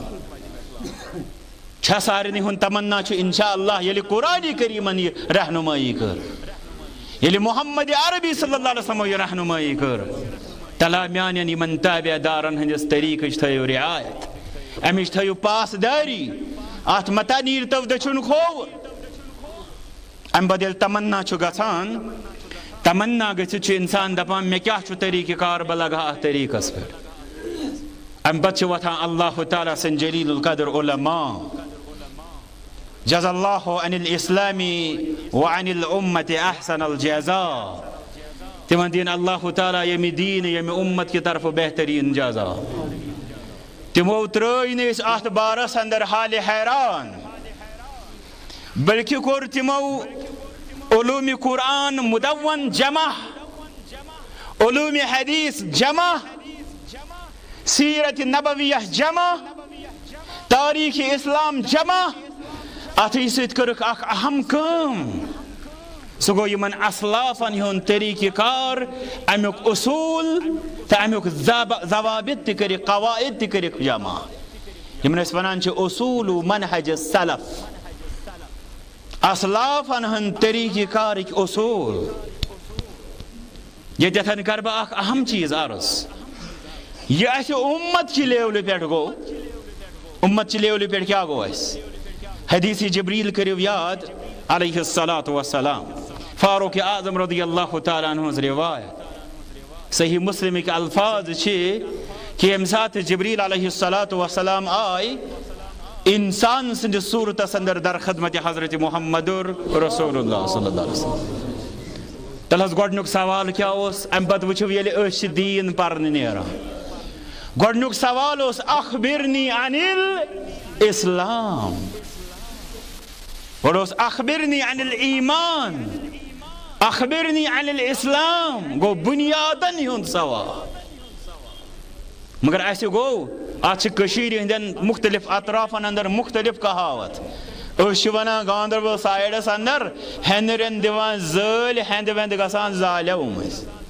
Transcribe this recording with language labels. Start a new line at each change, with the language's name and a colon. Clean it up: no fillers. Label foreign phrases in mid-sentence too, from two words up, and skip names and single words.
Kashmiri: چھےٚ سارنٕے ہُنٛد تمنا چھُ انشاء اللہ ییٚلہِ قرآنِ کریٖمن یہِ رہنمٲیی کٔر ییٚلہِ محمد عربی
Arabic: صلی اللہ علیہ وسلمو
Kashmiri: یہِ رہنمٲیی کٔر تلا میانٮ۪ن یِمن تابع دارن ہٕنٛدِس طریٖقٕچ تھٲیِو رعایت امِچ تھٲیِو پاسدٲری اتھ متا نیٖرتو دٔچھُن کھووُر. امہِ پتہٕ ییٚلہِ تمنا چھُ گژھان تمنا گٔژھِتھ چھُ انسان دپان مےٚ کیٛاہ چھُ طریٖقہٕ کار بہٕ لگہٕ ہا اتھ طریٖقس پٮ۪ٹھ. امہِ پتہٕ چھِ وۄتھان اللہ تعالیٰ سٕنٛدۍ جلیل القدر علما
Arabic: جزا اللہ عن الاسلام وعن الامت احسن الجزا
Kashmiri: تمن دِن اللہ تعالیٰ ییٚمہِ دیٖن ییٚمہِ اُمت کہِ طرفہٕ بہتریٖن جزا. تِمو ترٛٲے نہٕ أسۍ اتھ بارس انٛدر حالہِ حیران بلکہِ کوٚر تِمو علوٗمِ قرآن مُدون جمع علوٗمِ حدیث جمع سیرت نبویہ جمع تاریخ اسلام جمع اتھٕے سۭتۍ کٔرٕکھ اکھ اہم کٲم سُہ گوٚو یِمن اسلافن ہُنٛد طریٖقہٕ کار امیُک اصوٗل تہٕ امیُک ضوابط تہِ کٔرِکھ قواعد تہِ کٔرِکھ جمع یِمن أسۍ ونان چھِ اصوٗل منہج سلف اسلافن ہٕنٛدۍ طریٖقہٕ کارٕکۍ اصوٗل. ییٚتٮ۪تھ کرٕ بہٕ اکھ اہم چیٖز عرض یہِ اَسہِ اُمت چہِ لیولہِ پٮ۪ٹھ گوٚو اُمت چہِ لیولہِ پٮ۪ٹھ کیٛاہ گوٚو اَسہِ حدیث جبریٖل کٔرِو یاد
Arabic: علیہ الصلاۃ والسلام
Kashmiri: فاروق اعظم
Arabic: رضی اللہ تعالیٰ عنہ
Kashmiri: ہٕنٛز رِوایت صحیح مسلمٕکۍ الفاظ چھِ کہ ییٚمہِ ساتہٕ جبریٖل
Arabic: علیہ الصلاۃ والسلام
Kashmiri: آے انسان سٕنٛدِس صوٗرتس انٛدر در خدمت حضرت محمد رسول اللہ
Arabic: صلی اللہ علیہ وسلم.
Kashmiri: تیٚلہِ حظ گۄڈنیُک سوال کیٛاہ اوس امہِ پتہٕ وٕچھِو ییٚلہِ أسۍ چھِ دیٖن پرنہِ نیران گۄڈنیُک سوال اوس
Arabic: اخبرنی عن الاسلام
Kashmiri: گۄڈٕ اوس
Arabic: اخبرنی عن الایمان اخبرنی عن الاسلام
Kashmiri: گوٚو بُنیادن ہُنٛد سوال. مگر اَسہِ گوٚو اتھ چھِ کٔشیٖرِ ہٕنٛدٮ۪ن مختلف اطرافن انٛدر مختلف کہاوت أسۍ چھِ ونان گاندربل سایڈس انٛدر ہٮ۪نٛدرٮ۪ن دِوان زٲلۍ ہٮ۪نٛدٕ وٮ۪نٛدٕ گژھان زالیو مٔنٛزۍ.